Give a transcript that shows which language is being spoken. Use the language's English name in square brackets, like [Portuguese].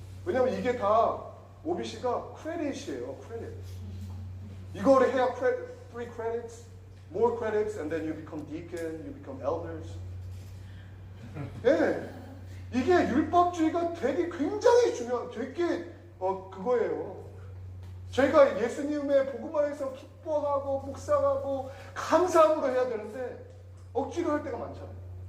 [Korean] 왜냐면 이게 다 OBC가 크레딧이에요. 크레딧. 이거를 해야 [English] 3 credits, more credits, and then you become deacon, you become elders. [Korean] 예, 이게 율법주의가 되게 굉장히 중요한, 그거예요. 저희가 예수님의 복음 안에서 기뻐하고 묵상하고 감사함으로 해야 되는데 억지로 할 때가 많잖아요.